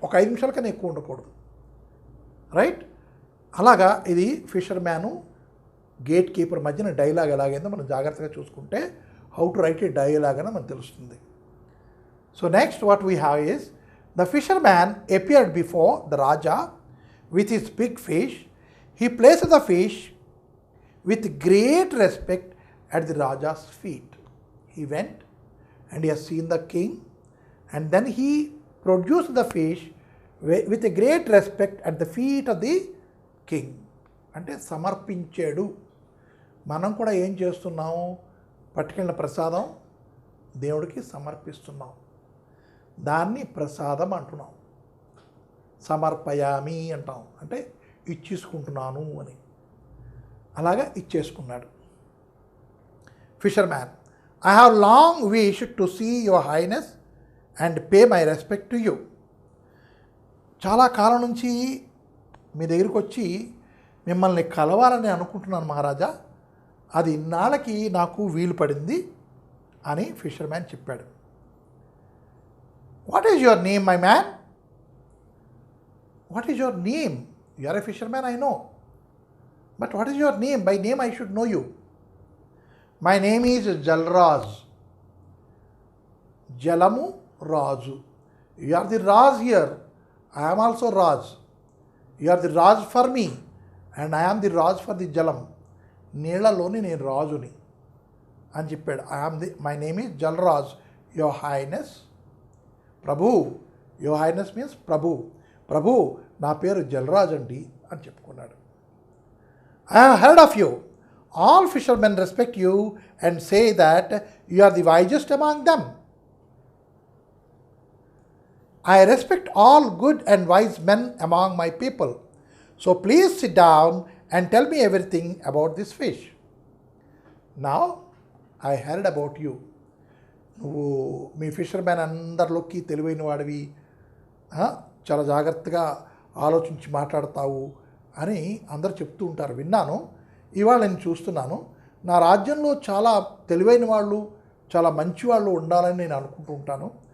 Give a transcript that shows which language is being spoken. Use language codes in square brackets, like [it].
[te] ఒక 5 నిమిషాల కన్నా ఎక్కువ ఉండకూడదు, రైట్? అలాగా ఇది ఫిషర్మ్యాను గేట్ కీపర్ మధ్యన డైలాగ్ ఎలాగైందో మనం జాగ్రత్తగా చూసుకుంటే [en] how to write a dialogue [te] అని మనకు తెలుస్తుంది. [en] So next what we have is the fisherman appeared before the Raja with his big fish. He placed the fish with great respect at the Raja's feet. He went and he has seen the king And then he produced the fish with a great respect at the feet of the king. [te] అంటే సమర్పించాడు. మనం కూడా ఏం చేస్తున్నాము? పట్టుకెళ్ళిన ప్రసాదం దేవుడికి సమర్పిస్తున్నాం. దాన్ని ప్రసాదం అంటున్నాం. సమర్పయామి అంటాం, అంటే ఇచ్చేసుకుంటున్నాను అని. అలాగా ఇచ్చేసుకున్నాడు. [en] Fisherman, I have long wished to see your highness and pay my respect to you. [te] చాలా కాలం నుంచి మీ దగ్గరికి వచ్చి మిమ్మల్ని కలవాలని అనుకుంటున్నాను మహారాజా, అది ఇన్నాళ్ళకి నాకు వీలు పడింది అని ఫిషర్మ్యాన్ చెప్పాడు. [en] What is your name my man? What is your name? You are a fisherman, I know, but what is your name? By name I should know you. My name is Jalraj. జలము రాజు. You are the Raj here, I am also Raj. You are the Raj for me and I am the Raj for the జలం. [te] నీళ్లలోని నేను రాజుని అని చెప్పాడు. [en] My name is Jalraj, your highness. [te] Prabhu, [en] Your highness means ప్రభు. [te] ప్రభు, నా పేరు జల్రాజ్ అండి అని చెప్పుకున్నాడు. [en] I have heard of you. All fishermen respect you and say that you are the wisest among them. I respect all good and wise men among my people. So please sit down and tell me everything about this fish. Now I heard about you. [te] నువ్వు మీ fishermen అందరిలోకి తెలివైన వాడివి, చాలా జాగ్రత్తగా ఆలోచించి మాట్లాడతావు అని అందరు చెప్తూ ఉంటారు, విన్నాను. ఇవాళ నేను చూస్తున్నాను, నా రాజ్యంలో చాలా తెలివైన వాళ్ళు, చాలా మంచి వాళ్ళు ఉండాలని నేను అనుకుంటూ ఉంటాను.